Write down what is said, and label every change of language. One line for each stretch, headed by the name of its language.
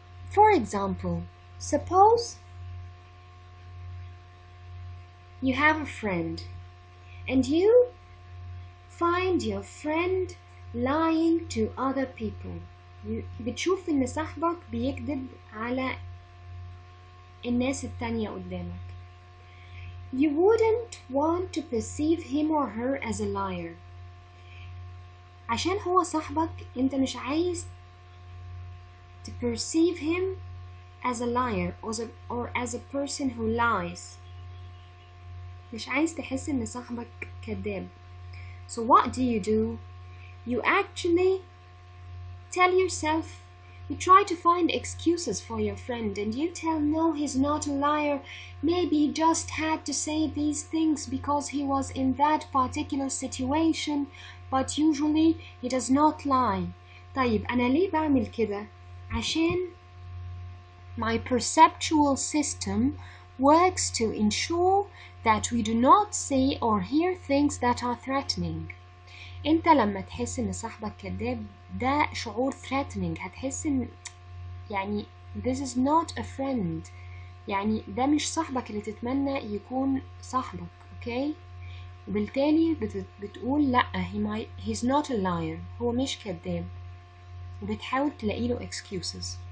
English: For example, suppose you have a friend and you find your friend lying to other people.
Arabic: بتشوف إن صاحبك بيكذب على الناس التانية قدامك.
English: You wouldn't want to perceive him or her as a liar.
Arabic: عشان هو صاحبك انت مش عايز
English: to perceive him as a liar or as a person who lies.
Arabic: مش عايز تحس ان صاحبك كذاب.
English: So what do? You actually tell yourself, you try to find excuses for your friend and you tell no, he's not a liar. Maybe he just had to say these things because he was in that particular situation, but usually he does not lie.
Arabic: طيب أنا ليه بعمل كده؟ عشان
English: my perceptual system works to ensure that we do not say or hear things that are threatening.
Arabic: انت لما تحس ان صاحبك كذاب ده شعور threatening. هتحس ان يعني
English: this is not a friend.
Arabic: يعني ده مش صاحبك اللي تتمنى يكون صاحبك. اوكي وبالتالي بتقول لا
English: he's not a liar.
Arabic: هو مش كذاب وبتحاول تلاقيله excuses.